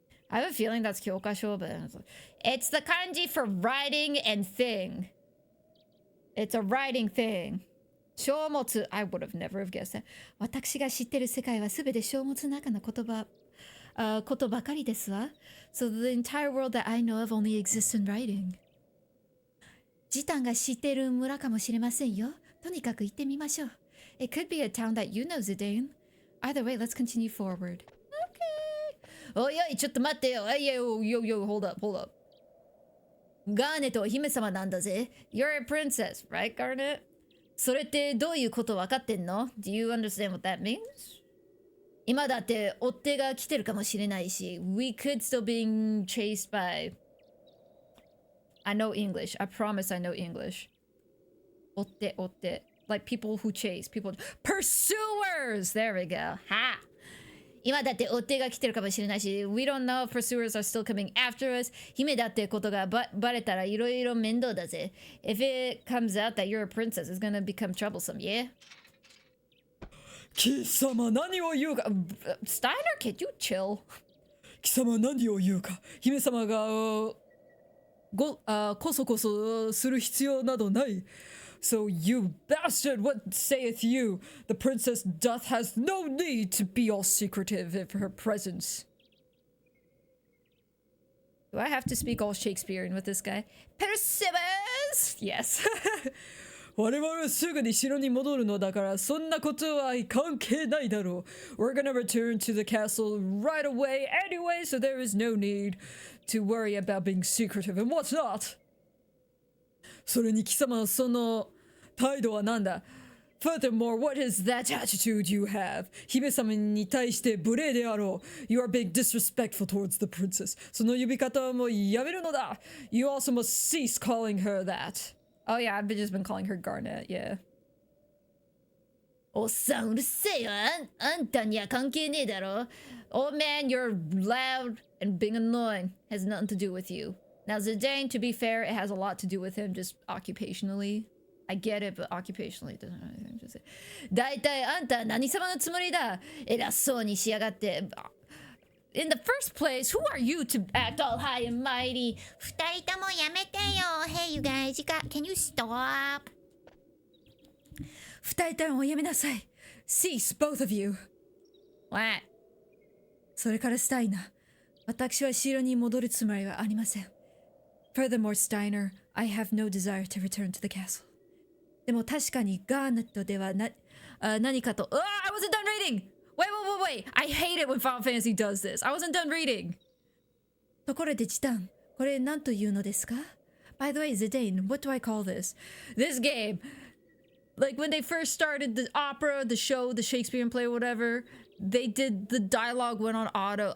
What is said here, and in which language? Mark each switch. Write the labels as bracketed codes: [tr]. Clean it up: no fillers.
[en] I have a feeling that's 教科書, but it's the kanji for writing and thing. It's a writing thing. 書物, I would have never have guessed that. [ja] 私が知っている世界はすべて書物の中の言葉。ことばかりですわ。 [en] So the entire world that I know of only exists in writing. [ja] ジタンが知っている村かもしれませんよ。とにかく行ってみましょう。 [en] It could be a town that you know, Zidane. Either way, let's continue forward. Okay. [ja] おいおい、ちょっと待ってよ。 [en] Yo, hold up. [ja] ガーネットは姫様なんだぜ。 [en] You're a princess, right, Garnet? [ja] それってどういうこと分かってんの? [en] Do you understand what that means? [ja] 今だって追っ手が来てるかもしれないし [en] We could still being chased by I know English. I promise I know English. 追って Like people who chase. People Pursuers! There we go. Ha! [ja] 今だって追っ手が来てるかもしれないし [en] We don't know if pursuers are still coming after us. [ja] 姫だってことがバレたらいろいろ面倒だぜ [en] If it comes out that you're a princess, it's gonna become troublesome, yeah? [ja] 貴様何を言うか [en] Steiner, can you chill? [ja] 貴様何を言うか姫様がこそする必要などない [en] So you bastard, what saith you? The princess doth has no need to be all secretive of her presence. Do I have to speak all Shakespearean with this guy? Perseus! Yes. [ja] 我々はすぐに城に戻るのだからそんなことは関係ないだろう [en] We're gonna return to the castle right away anyway, so there is no need to worry about being secretive and what's not. [ja] それに貴様のその態度は何だ [en] Furthermore, what is that attitude you have? [ja] 姫様に対して無礼であろう [en] You are being disrespectful towards the princess. [ja] その呼び方はもうやめるのだ [en] You also must cease calling her that.Oh yeah, I've just been calling her Garnet, yeah. [ja] おっさんうるせえわ。あんたには関係ねえだろ。 [en] Old man, you're loud and being annoying. Has nothing to do with you. Now Zidane, to be fair, it has a lot to do with him just occupationally. I get it, but occupationally it doesn't have anything to say. [ja] だいたいあんた何様のつもりだ。偉そうにしやがって。 [en] In the first place, who are you to act all high and mighty? [ja] 二人ともやめてよ。 [en] Hey, you guys, can you stop? [ja] 二人ともやめなさい。 [en] Cease, both of you. What? [ja] それからスタイナー。私は城に戻るつもりはありません。 [en] Furthermore, Steiner, I have no desire to return to the castle. [ja] でも確かにガーネットでは何かと。 [en] I wasn't done reading!Wait. I hate it when Final Fantasy does this. I wasn't done reading. [ja] ところでチタン、これ何というのですか [en] By the way, Zidane, what do I call this? This game. Like when they first started the opera, the show, the Shakespearean play, whatever, they did the dialogue went on auto.